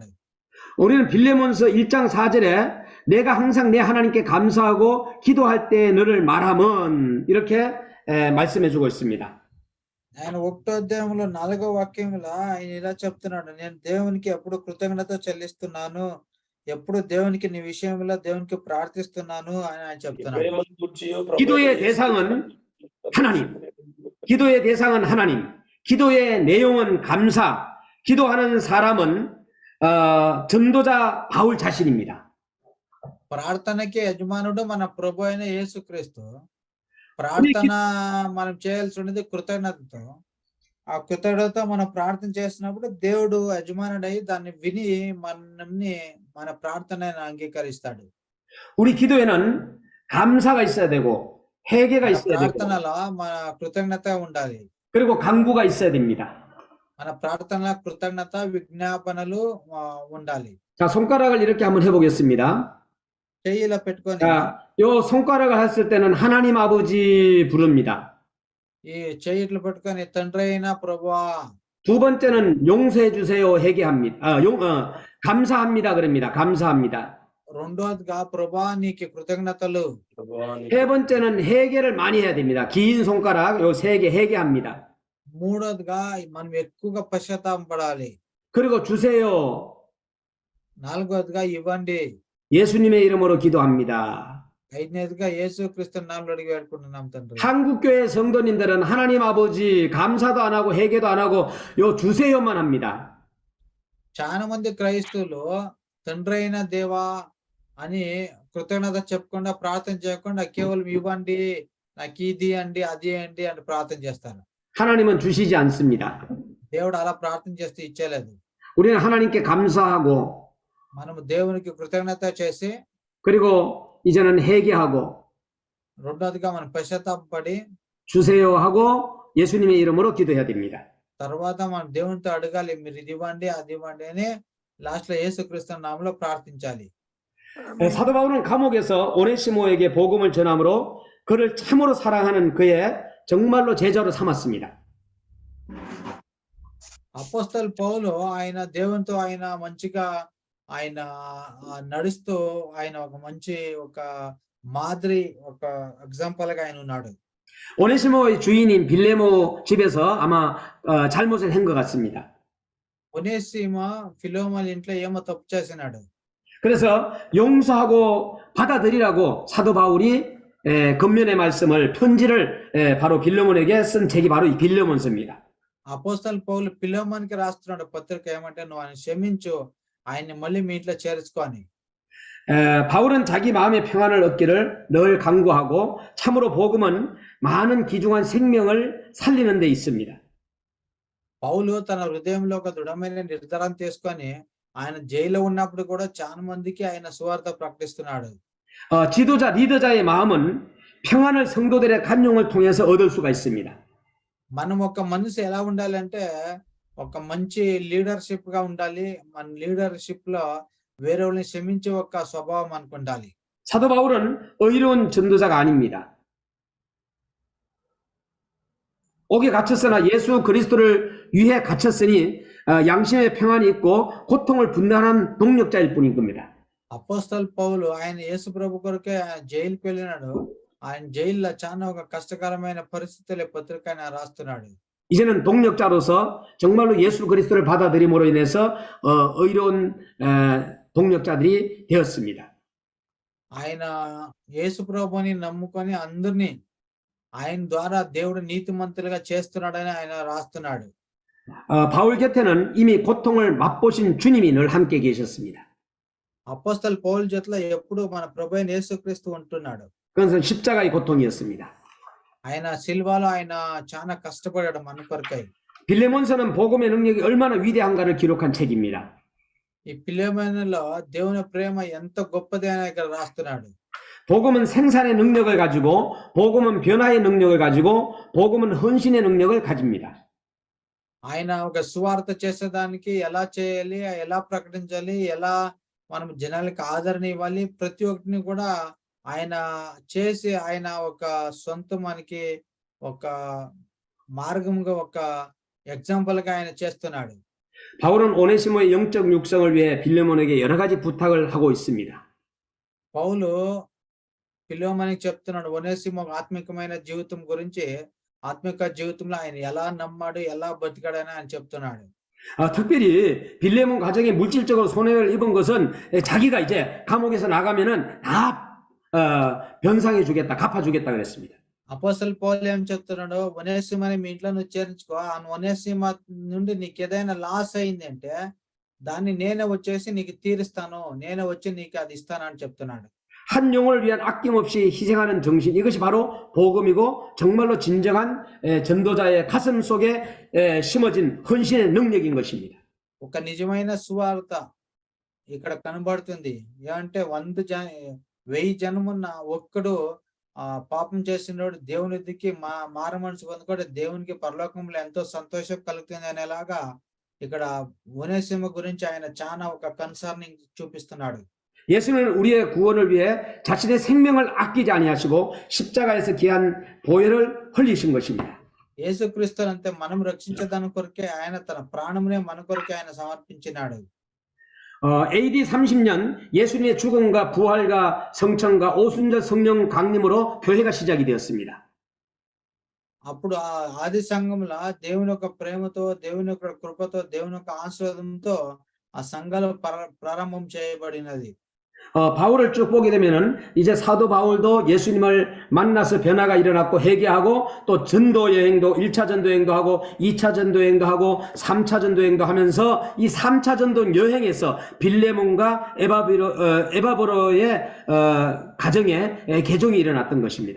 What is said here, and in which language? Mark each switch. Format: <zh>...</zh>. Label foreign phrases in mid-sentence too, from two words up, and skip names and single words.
<ko>우리는 빌레몬서 1장 4절에 내가 항상 내 하나님께 감사하고 기도할 때 너를 말함은 이렇게 말씀해주고 있습니다.</ko> <te>ఆయన 1వ అధ్యాయంలో 4వ వాక్యంలో ఆయన ఇలా చెప్తున్నాడు, నేను దేవునికి ఎప్పుడు కృతజ్ఞత చెల్లిస్తున్నాను, ఎప్పుడు దేవునికి నీ విషయంలో దేవునికి ప్రార్థిస్తున్నాను అని ఆయన చెప్తున్నాడు.</te> <ko>기도의 대상은 하나님, 기도의 대상은 하나님, 기도의 내용은 감사, 기도하는 사람은 전도자 바울 자신입니다.</ko> <te>ప్రార్థనకి యజమానుడు మన ప్రభు అయిన యేసుక్రీస్తు. ప్రార్థన మనం చేయాల్సి ఉండేది కృతజ్ఞతతో. ఆ కృతజ్ఞతతో మనం ప్రార్థన చేసినప్పుడు దేవుడు యజమానుడై దాన్ని విని మన ప్రార్థనను అంగీకరిస్తాడు.</te> <ko>우리 기도에는 감사가 있어야 되고 회개가 있어야 되고</ko> <te>ప్రార్థనలో మన కృతజ్ఞత ఉండాలి.</te> <ko>그리고 간구가 있어야 됩니다.</ko> <te>మన ప్రార్థన కృతజ్ఞత విజ్ఞాపనలు ఉండాలి.</te> <ko>자, 손가락을 이렇게 한번 해보겠습니다.</ko> <te>చెయ్యిలో పెట్టుకొని</te> <ko>자, 요 손가락을 했을 때는 하나님 아버지 부릅니다.</ko> <te>ఈ చెయ్యిట్లు పెట్టుకొని తండ్రి అయిన ప్రభువా.</te> <ko>두 번째는 용서해 주세요 회개합니다. 감사합니다 그럽니다. 감사합니다.</ko> <te>రెండోదిగా ప్రభువా నీకు కృతజ్ఞతలు.</te> <ko>세 번째는 회개를 많이 해야 됩니다. 긴 손가락 요 세 개 회개합니다.</ko> <te>మూడోదిగా మనం ఎక్కువగా పశ్చాత్తాపపడాలి.</te> <ko>그리고 주세요.</ko> <te>నాలుగోదిగా ఇవ్వండి.</te> <ko>예수님의 이름으로 기도합니다.</ko> <te>ఐదోదిగా యేసుక్రీస్తు నామములో అడిగి వేడుకుంటున్నాం తండ్రి.</te> <ko>한국교회 성도님들은 하나님 아버지 감사도 안 하고 회개도 안 하고 요 주세요만 합니다.</ko> <te>చాలా మంది క్రైస్తవులు తండ్రి అయిన దేవా అని కృతజ్ఞత చెప్పకుండా ప్రార్థన చేయకుండా కేవలం ఇవ్వండి, నాకు ఇది అండి అది అండి అని ప్రార్థన చేస్తారు.</te> <ko>하나님은 주시지 않습니다.</ko> <te>దేవుడు అలా ప్రార్థన చేస్తే ఇచ్చేలేదు.</te> <ko>우리는 하나님께 감사하고</ko> <te>మనము దేవునికి కృతజ్ఞత చేసి</te> <ko>그리고 이제는 회개하고</ko> <te>రెండోదిగా మనం పశ్చాత్తాపపడి</te> <ko>주세요 하고 예수님의 이름으로 기도해야 됩니다.</ko> <te>తర్వాత మనం దేవునితో అడగాలి, మీరు ఇది ఇవ్వండి అది ఇవ్వండి అని లాస్ట్ లో యేసుక్రీస్తు నామములో ప్రార్థించాలి.</te> <ko>사도 바울은 감옥에서 오네시모에게 복음을 전함으로 그를 참으로 사랑하는 그의 정말로 제자로 삼았습니다.</ko> <te>అపోస్తలు పౌలు ఆయన దేవునితో ఆయన మంచిగా ఆయన నడుస్తూ ఆయన ఒక మంచి ఒక మాదిరి ఒక ఎగ్జాంపుల్ గా ఆయన ఉన్నాడు.</te> <ko>오네시모의 주인인 빌레모 집에서 아마 잘못을 한 것 같습니다.</ko> <te>ఒనేసిమ ఫిలోమోన ఇంట్లో ఏమో తప్పు చేసినాడు.</te> <ko>그래서 용서하고 받아들이라고 사도 바울이 겉면의 말씀을 편지를 바로 빌레몬에게 쓴 책이 바로 이 빌레몬서입니다.</ko> <te>అపోస్తలు పౌలు ఫిలోమోనుకి రాస్తున్నాడు పత్రిక ఏమంటే నువ్వు ఆయన క్షమించు, ఆయన్ని మళ్ళీ మీ ఇంట్లో చేర్చుకో అని.</te> <ko>바울은 자기 마음의 평안을 얻기를 늘 간구하고 참으로 복음은 많은 귀중한 생명을 살리는 데 있습니다.</ko> <te>పౌలు తన హృదయంలో ఒక దృఢమైన నిర్ధారణ తీసుకొని ఆయన జైల్లో ఉన్నప్పుడు కూడా చాలా మందికి ఆయన సువార్త ప్రకటిస్తున్నాడు.</te> <ko>지도자, 리더자의 마음은 평안을 성도들의 간용을 통해서 얻을 수가 있습니다.</ko> <te>మనం ఒక మనిషి ఎలా ఉండాలంటే ఒక మంచి లీడర్షిప్ గా ఉండాలి. మన లీడర్షిప్ లో వేరే వాళ్ళని క్షమించే ఒక స్వభావం మనకు ఉండాలి.</te> <ko>사도 바울은 의로운 전도자가 아닙니다. 옥에 갇혔으나 예수 그리스도를 위해 갇혔으니 양심의 평안이 있고 고통을 분단한 동력자일 뿐인 겁니다.</ko> <te>అపోస్తలు పౌలు ఆయన యేసు ప్రభు కొరకే జైలుకి వెళ్ళినాడు. ఆయన జైల్లో చాలా ఒక కష్టకరమైన పరిస్థితుల పత్రిక ఆయన రాస్తున్నాడు.</te> <ko>이제는 동력자로서 정말로 예수 그리스도를 받아들임으로 인해서 의로운 동력자들이 되었습니다.</ko> <te>ఆయన యేసు ప్రభుని నమ్ముకొని అందరినీ ఆయన ద్వారా దేవుడు నీతిమంతులుగా చేస్తున్నాడని ఆయన రాస్తున్నాడు.</te> <ko>바울 곁에는 이미 고통을 맛보신 주님이 늘 함께 계셨습니다.</ko> <te>అపోస్తలు పౌలు జతలో ఎప్పుడు మన ప్రభు అయిన యేసుక్రీస్తు ఉంటున్నాడు.</te> <ko>그것은 십자가의 고통이었습니다.</ko> <te>ఆయన సిల్వాలో ఆయన చాలా కష్టపడాడు మన కొరకై.</te> <ko>빌레몬서는 복음의 능력이 얼마나 위대한가를 기록한 책입니다.</ko> <te>ఈ ఫిలెమోనులో దేవుని ప్రేమ ఎంత గొప్పది అని ఇక్కడ రాస్తున్నాడు.</te> <ko>복음은 생산의 능력을 가지고, 복음은 변화의 능력을 가지고, 복음은 헌신의 능력을 가집니다.</ko> <te>ఆయన ఒక సువార్త చేసేదానికి ఎలా చేయాలి, ఎలా ప్రకటించాలి, ఎలా మనం జనాలకి ఆదరణ ఇవ్వాలి, ప్రతి ఒక్కటిని కూడా ఆయన చేసి ఆయన ఒక సొంత మనకి ఒక మార్గంగా ఒక ఎగ్జాంపుల్ గా ఆయన చేస్తున్నాడు.</te> <ko>바울은 오네시모의 영적 육성을 위해 빌레몬에게 여러 가지 부탁을 하고 있습니다.</ko> <te>పౌలు ఫిలోమోనుకి చెప్తున్నాడు ఒనేసిమో ఆత్మికమైన జీవితం గురించి, ఆత్మిక జీవితంలో ఆయన ఎలా నమ్మాడు, ఎలా బతికాడని ఆయన చెప్తున్నాడు.</te> <ko>특별히 빌레몬 가정에 물질적으로 손해를 입은 것은 자기가 이제 감옥에서 나가면은 다 변상해 주겠다, 갚아 주겠다 그랬습니다.</ko> <te>అపోస్తలు పౌలు ఏం చెప్తున్నాడు, ఒనేసిమని మీ ఇంట్లో నువ్వు చేర్చుకో, ఆ ఒనేసిమ నుండి నీకు ఏదైనా లాస్ అయింది అంటే దాన్ని నేనే వచ్చేసి నీకు తీరుస్తాను, నేనే వచ్చి నీకు అది ఇస్తాను అని చెప్తున్నాడు.</te> <ko>한 영혼을 위한 아낌없이 희생하는 정신, 이것이 바로 복음이고 정말로 진정한 전도자의 가슴 속에 심어진 헌신의 능력인 것입니다.</ko> <te>ఒక నిజమైన సువార్త ఇక్కడ కనబడుతుంది. ఏమంటే 1000 జనమున్న ఒక్కడు పాపం చేసినోడు దేవుని దిక్కి మార మనసు పొందుకోడు, దేవునికి పరలోకంలో ఎంతో సంతోషం కలుగుతుంది అనేలాగా ఇక్కడ ఒనేసిమ గురించి ఆయన చాలా ఒక కన్సర్నింగ్ చూపిస్తున్నాడు.</te> <ko>예수는 우리의 구원을 위해 자신의 생명을 아끼지 아니하시고 십자가에서 귀한 보혈을 흘리신 것입니다.</ko> <te>యేసుక్రీస్తు అంతే మనం రక్షించదాని కొరకే ఆయన తన ప్రాణమునే మన కొరకే ఆయన సమర్పించినాడు.</te> <ko>AD 30년 예수님의 죽음과 부활과 성천과 오순절 성령 강림으로 교회가 시작이 되었습니다.</ko> <te>అప్పుడు ఆ ఆది సంఘంలో దేవుని యొక్క ప్రేమతో, దేవుని యొక్క కృపతో, దేవుని యొక్క ఆశీర్వాదంతో ఆ సంఘాలు ప్రారంభం చేయబడినది.</te> <ko>바울을 쭉 보게 되면은 이제 사도 바울도 예수님을 만나서 변화가 일어났고 회개하고 또 전도 여행도 1차 전도 여행도 하고 2차 전도 여행도 하고 3차 전도 여행도 하면서 이 3차 전도 여행에서 빌레몬과 에바브로의 가정에 개종이 일어났던 것입니다.</ko>